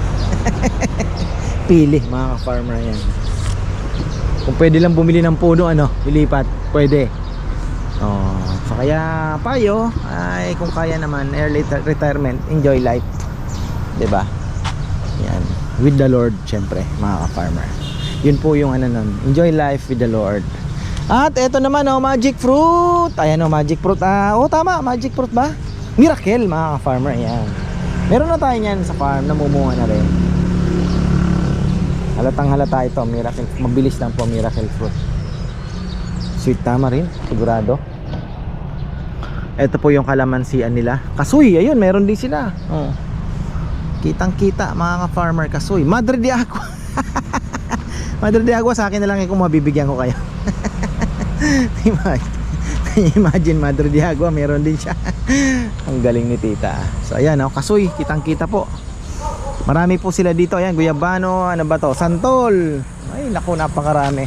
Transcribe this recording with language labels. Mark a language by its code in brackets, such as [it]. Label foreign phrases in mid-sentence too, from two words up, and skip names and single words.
[tl] Pili mga farmer yan. Kung pwede lang bumili ng puno, ano, ilipat, pwede. Oh, so kaya payo ay kung kaya naman [en] early retirement, enjoy life. [tl] 'Di ba? Yan, [en] with the Lord [tl] syempre, mga ka-farmer. Yun po yung ano nun, [en] enjoy life with the Lord. [tl] At eto naman oh, [en] magic fruit. [tl] Ayan oh, [en] magic fruit. [tl] Oh tama, [en] magic fruit [tl] ba? Miracle mga ka-farmer. Ayan. Meron na tayo niyan sa farm, namumunga na rin. Halatang halata ito, miracle. Mabilis lang po, [en] miracle fruit. [tl] Sweet tama rin, sigurado. Ito po yung kalamansian nila. Kasuy, ayun, meron din sila. Oh. Kitang kita mga ka-farmer, kasuy. Madre de Agua. Madre de Agua, sa akin na lang kung mabibigyan ko kayo. Imagine Madre de Agua, meron din siya. Ang galing ni tita. So ayan, oh, kasuy, kitang kita po. Marami po sila dito. Ayan, guyabano, ano ba to? Santol. Ay, naku, napakarami.